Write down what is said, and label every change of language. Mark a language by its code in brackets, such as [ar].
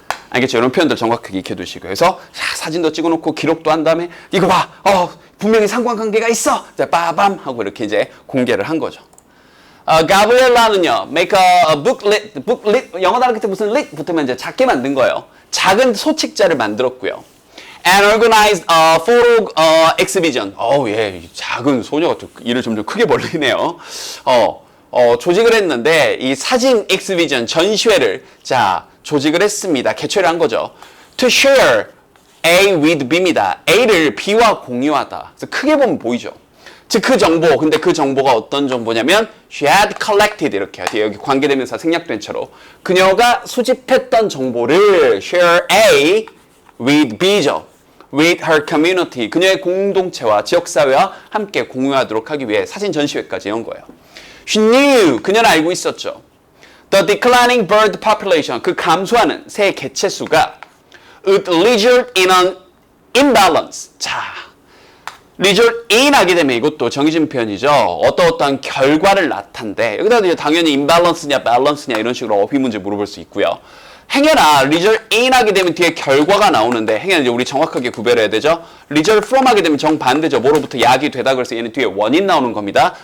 [ko] 알겠죠? 이런 표현들 정확하게 익혀두시고. 그래서 사진도 찍어놓고 기록도 한 다음에 이거 봐, 분명히 상관관계가 있어. 자, 빠밤 하고 이렇게 이제 공개를 한 거죠. 가브리엘라는요, [en] make a booklet, [ko] 영어 단어 끝에 무슨 lit 붙으면 이제 작게 만든 거예요. 작은 소책자를 만들었고요. [en] And organized a photo exhibition. [ko] 예, 작은 소녀가 또 일을 점점 크게 벌리네요. 조직을 했는데 이 사진 exhibition 전시회를 조직을 했습니다. 개최를 한 거죠. [en] To share A with B입니다. [ko] A를 B와 공유하다. 그래서 크게 보면 보이죠. 즉 그 정보, 근데 그 정보가 어떤 정보냐면 [en] she had collected [ko] 이렇게 뒤에 여기 관계대명사 생략된 채로 그녀가 수집했던 정보를 share A with B죠. [en] with her community, [ko] 그녀의 공동체와 지역사회와 함께 공유하도록 하기 위해 사진 전시회까지 연 거예요. [en] She knew, [ko] 그녀는 알고 있었죠. [en] The declining bird population, [ko] 그 감소하는 새 개체수가 [en] would result in an imbalance. [ko] result in 하게 되면 이것도 정해진 표현이죠. 어떠한 결과를 나타낸데 여기다 이제 당연히 imbalance냐 balance냐 이런 식으로 어휘 문제 물어볼 수 있고요. 행여나 result in 하게 되면 뒤에 결과가 나오는데 행여나 이제 우리 정확하게 구별해야 되죠. result from 하게 되면 정반대죠. 뭐로부터 약이 되다 그래서 얘는 뒤에 원인 나오는 겁니다.